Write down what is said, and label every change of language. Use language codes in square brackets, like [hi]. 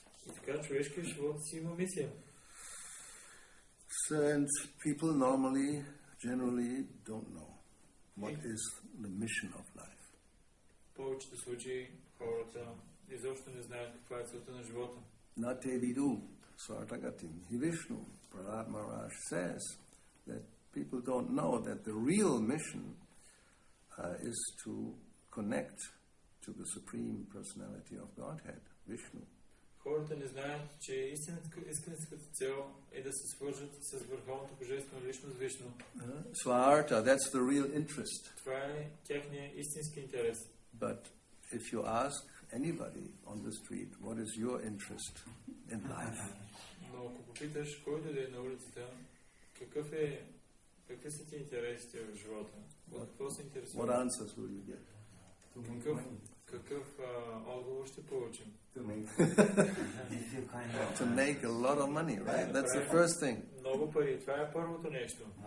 [bg] И така човешкият живот си има мисия. [en] And people generally don't know what is the mission of life. [bg] В повечето случаи хората изобщо не знаят каква е целта на живота. [sa] Nate vidu svartagatim. [en] Vishnu, Prahlad Maharaj says that people don't know that the real mission is to connect to the Supreme Personality of Godhead, Vishnu. [bg] Хората не знаят, че истинската цел е да се свържат с върховното божествено личност Вишну. [en] Svarta, that's the real interest. [bg] Това е тяхният истински интерес. [en] But if you ask anybody on the street, what is your interest in life? [bg] Но ако попиташ който да е на улицата, какви са ти интересите в живота? От какво се интересува? [en] What answers will you get? [bg] Какъв отговор ще получим? [en] To make a lot of money, right? That's the first thing. [bg] Много пари, това е първото нещо.